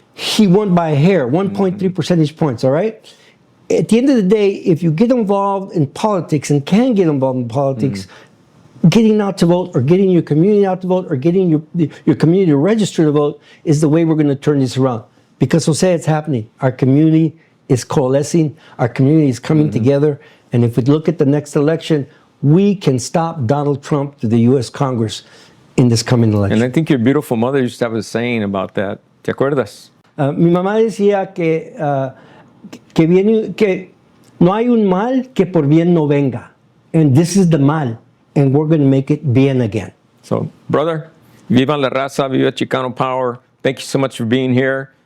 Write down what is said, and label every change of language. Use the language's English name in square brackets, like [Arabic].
[English] He won by a hair, 1.3 percentage points, all right? At the end of the day, if you get involved in politics and can get involved in politics, getting out to vote, or getting your community out to vote, or getting your community to register to vote is the way we're going to turn this around. Because, Jose, it's happening. Our community is coalescing. Our community is coming together. And if we look at the next election, we can stop Donald Trump to the U.S. Congress in this coming election. And I think your beautiful mother used to have a saying about that. [Spanish] ¿Te acuerdas? Mi mamá decía que no hay un mal que por bien no venga. [English] And this is the mal. And we're going to make it bien again. So, brother, [Spanish] viva la raza, [English] viva Chicano power. Thank you so much for being here.